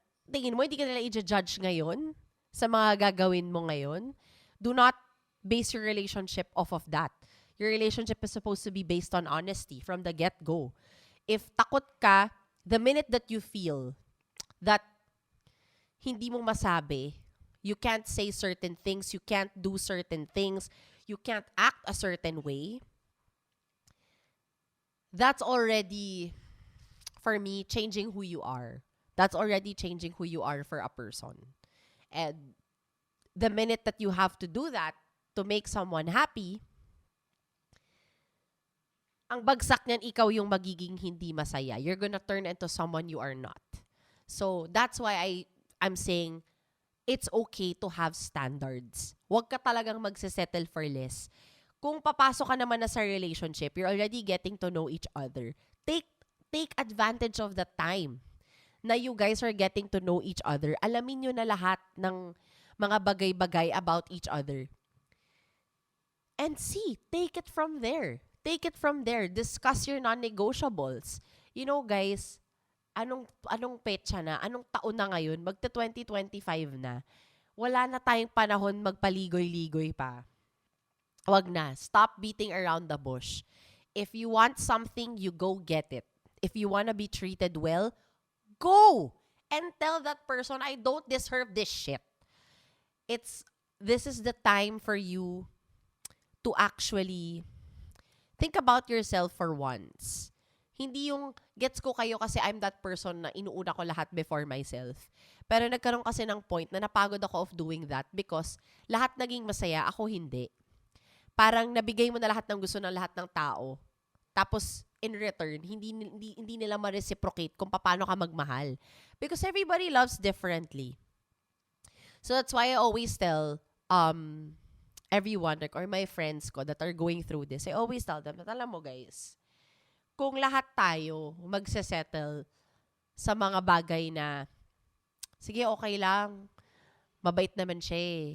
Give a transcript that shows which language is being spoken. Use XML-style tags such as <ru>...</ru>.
<tl>Tingin mo, hindi ka nila i-judge ngayon sa mga gagawin mo ngayon?</tl> <en>Do not base your relationship off of that. Your relationship is supposed to be based on honesty from the get-go. If</en> <tl>takot ka,</tl> <en>the minute that you feel that</en> <tl>hindi mo masabi,</tl> <en>you can't say certain things, you can't do certain things, you can't act a certain way, that's already, for me, changing who you are. That's already changing who you are for a person. And the minute that you have to do that to make someone happy,</en> <tl>ang bagsak niyan, ikaw yung magiging hindi masaya.</tl> <en>You're gonna turn into someone you are not. So, that's why I'm saying, it's okay to have standards.</en> <tl>Huwag ka talagang magsisettle</tl> <en>for less.</en> <tl>Kung papasok ka naman na sa relationship,</tl> <en>you're already getting to know each other. Take advantage of the time na you guys are getting to know each other.</en> <tl>Alamin nyo na lahat ng mga bagay-bagay about each other.</tl> <en>And take it from there. Take it from there. Discuss your non-negotiables. You know, guys,</en> <tl>anong petsa na? Anong taon na ngayon? Magta-2025 na. Wala na tayong panahon magpaligoy-ligoy pa. Wag na.</tl> <en>Stop beating around the bush. If you want something, you go get it. If you wanna be treated well, go! And tell that person, I don't deserve this shit. This is the time for you to actually think about yourself for once.</en> <tl>Hindi yung gets ko kayo kasi</tl> <en>I'm that person</en> <tl>na inuuna ko lahat</tl> <en>before myself.</en> <tl>Pero nagkaroon kasi ng point na napagod ako</tl> <en>of doing that because</en> <tl>lahat naging masaya, ako hindi. Parang nabigay mo na lahat ng gusto ng lahat ng tao. Tapos,</tl> <en>in return,</en> <tl>hindi nila ma-reciprocate kung paano ka magmahal.</tl> <en>Because everybody loves differently. So that's why I always tell everyone, or my friends ko that are going through this, I always tell them,</en> <tl>alam mo guys, kung lahat tayo magsesettle sa mga bagay na, sige, okay lang, mabait naman siya eh.</tl>